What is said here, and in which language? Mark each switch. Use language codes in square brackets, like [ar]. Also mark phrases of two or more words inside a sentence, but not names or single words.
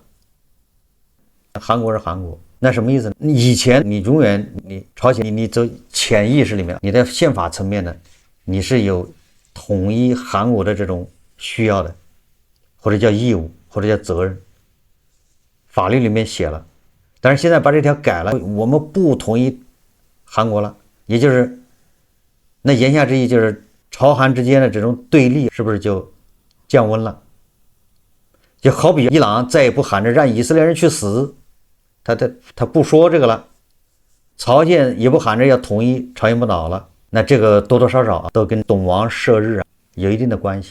[zh] 韓國是韓國，那什麼意思呢？以前你永遠你朝鮮你走潛意識裡面，你在憲法層面的， 你是有統一韓國的這種需要的，或者叫義務，或者叫責任，法律裡面寫了。但是現在把這條改了，我們不統一韓國了，也就是那言下之意就是朝韓之間的這種對立是不是就降溫了？就好比伊朗再也不喊着讓以色列人去死，他不說這個了，朝鮮也不喊着要統一朝鮮半島了，那這個多多少少都跟懂王射日有一定的關係。